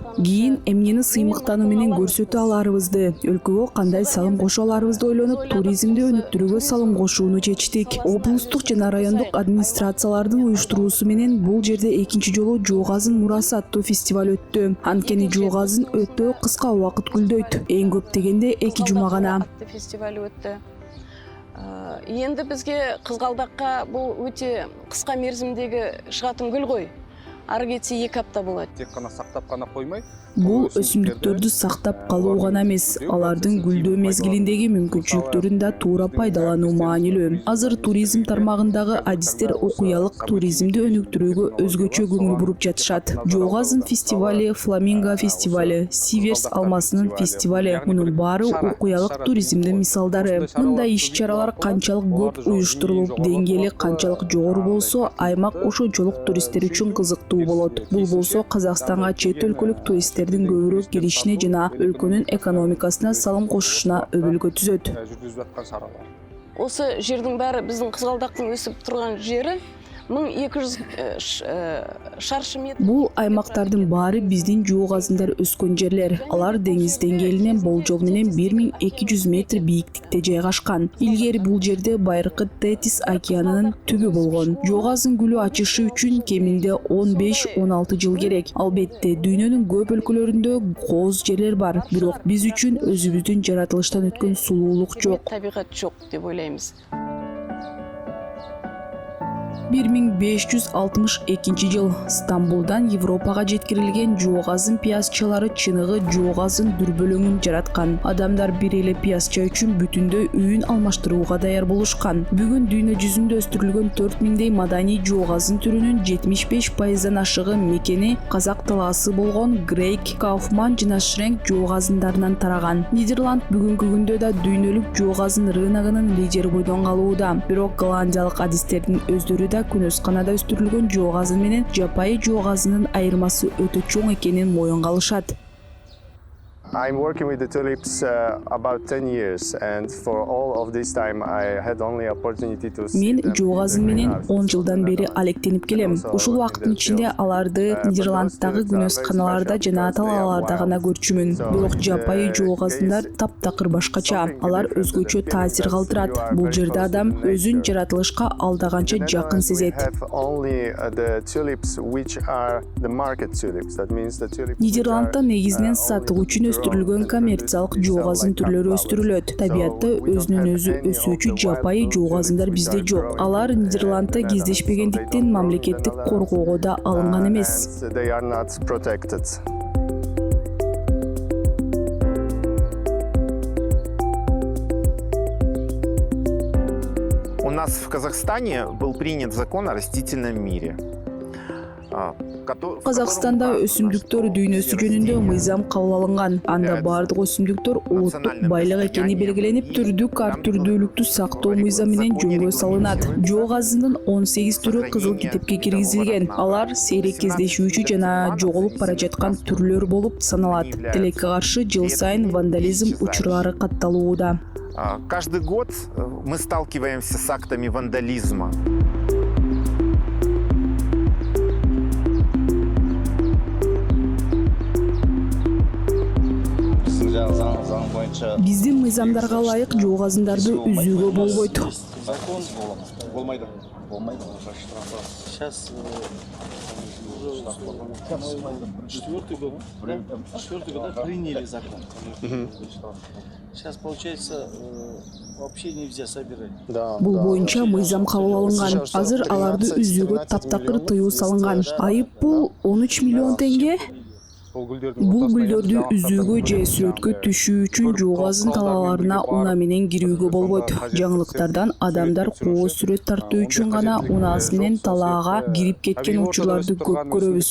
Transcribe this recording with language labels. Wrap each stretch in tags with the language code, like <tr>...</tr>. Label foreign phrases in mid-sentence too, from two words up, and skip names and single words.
<ky>Кийин эмнени сыймыктануу менен көрсөтө аларыбызды, өлкөгө кандай салым кошо аларыбызды ойлонуп, туризмди өнүктүрүүгө салым кошууну чечтик. Облустук жана райондук администрациялардын уюштуруусу менен бул жерде экинчи жолу Жоо газын мурасы аттуу фестиваль өттү. Анткени Жоо газын өтө кыска убакыт гүлдөйт. Эң көп дегенде 2 жума гана. Фестиваль өттү.</ky> <kk>Енді бізге Кызгалдакка бул өте кыска мерзимдеги чыгатын гүл гой. Ары кетсе 2 апта болот. Тек қана сақтап қана қоймай,</kk> <ky>Бул өсүмдүктөрдү сактап калуу гана эмес, алардын гүлдөө мезгилиндеги мүмкүнчүлүктөрүн да туура пайдалануу маанилүү. Азыр туризм тармагындагы адистер окуялык туризмди өнүктүрүүгө өзгөчө көңүл буруп жатышат. Жоо газын фестивали, Фламинго фестивали, Сиверс алмасынын фестивали — мунун баары окуялык туризмдин мисалдары. Мындай иш-чаралар канчалык көп уюштурулуп, деңгээли канчалык жогору болсо, аймак ошончолук туристтер үчүн кызыктуу болот. Бул болсо Казакстанга чет өлкөлүк туристтердин көбүрөөк келишине жана өлкөнүн экономикасына салым кошушуна өбөлгө түзөт.</ky> <kk>жүргүзүп жатқан шаралар. Осы жердің бәрі біздің Қызғалдақтың өсіп тұрған жері 1200 шаршы метр.</kk> <ky>Бул аймактардын баары биздин Жоо газындар өскөн жерлер. Алар деңиз деңгээлинен болжол менен 1200 метр бийиктикте жайгашкан. Илгери бул жерде байыркы Тетис океанынын түбү болгон. Жоо газын гүлү ачышы үчүн кеминде 15-16 жыл керек. Албетте, дүйнөнүн көп өлкөлөрүндө кооз жерлер бар, бирок биз үчүн өзүбүздүн жаратылыштан өткөн сулуулук жок.</ky> <kk>Табиғат жоқ деп ойлаймыз.</kk> <ky>1562 жыл Стамбулдан Европага жеткирилген Жоо газын пиязчалары чыныгы Жоо газын дүрбөлөңүн жараткан. Адамдар бир эле пиязча үчүн бүтүндөй үйүн алмаштырууга даяр болушкан. Бүгүн дүйнө жүзүндө өстүрүлгөн 4000дей маданий Жоо газын түрүнүн 75%дан ашыгы мекени казак талаасы болгон Грейк, Кауфман жана Шренк Жоо газындарынан тараган. Нидерланд бүгүнкү күндө да дүйнөлүк Жоо газын рыногунун лидери бойдон калууда. Бирок голландиялык адистердин өздөрү да күнөс канада өстүрүлгөн Жоо газы менен жапайы Жоо газынын айырмасы өтө чоң экенин моюнга алышат.</ky> <en>I'm working with the tulips about 10 years, and for all of this time I had only opportunity to see Мен them</en> <ky>Жоо газы</ky> <en>in the менен greenhouse.</en> <ky>10 жылдан бери алектенип келем. Ушул убакыттын ичинде аларды Нидерландтагы күнөс каналарда жана талааларда гана көрчүмүн. Бирок жапайы Жоо газындар таптакыр башкача. Алар өзгөчө таасир калтырат. Бул жерде адам өзүн жаратылышка алдаганча жакын сезет. Нидерландта негизинен сатуу үчүн өстүрүлгөн коммерциялык Жоо газын түрлөрү өстүрүлөт. Табиатта өзүнөн өзү өсүүчү жапайы Жоо газындар бизде жок. Алар Нидерландта кездешпегендиктен мамлекеттик коргоого да алынган эмес.</ky> <ru>'У нас в Казахстане был принят закон о растительном мире.</ru> <ky>Қазақстанда өсүмдүктөр дүйнөсү жөнүндө мыйзам кабыл алынган. Анда бардык өсүмдүктөр улуттук байлык экени белгиленип, түрдүк ар түрдүүлүктү сактоо мыйзам менен жөнгө салынат. Жоо газынын 18 түрү кызыл китепке киргизилген. Алар сейрек кездешүүчү жана жоголуп бара жаткан түрлөр болуп саналат. Тилекке каршы жыл сайын вандализм учурлары катталууда.</ky> <ru>Каждый год мы сталкиваемся с актами вандализма.</ru> <ky>Биздин мыйзамдарга ылайык жоо газындарды үзүүгө болбойт.</ky> <kk>Закон болмайды. Болмайды.</kk> <ru>Сейчас четвертый год приняли закон. Сейчас получается вообще нельзя собирать.</ru> <ky>Бул боюнча мыйзам кабыл алынган. Азыр аларды үзүүгө таптакыр тыюу салынган. Айып бул 13 миллион теңге. Бул гүлдөрдү үзүүгө же сүрөткө түшүү үчүн жоо газын талааларына унаа менен кирүүгө болбойт. Жаңылыктардан адамдар кооз сүрөт тартуу үчүн гана унаасы менен талаага кирип кеткен учурларды көп көрөбүз.</ky>